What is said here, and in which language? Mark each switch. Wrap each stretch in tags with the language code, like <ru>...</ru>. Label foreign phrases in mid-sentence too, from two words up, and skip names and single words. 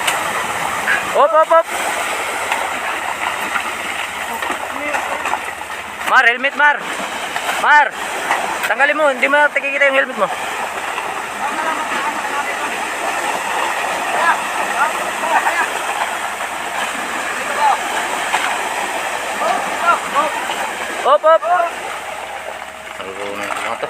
<tl>Op, op, op. Mar, helmet, Mar. Mar, tanggalin mo. Hindi mo nakikita yung helmet mo. Op, op. Ano to?</tl>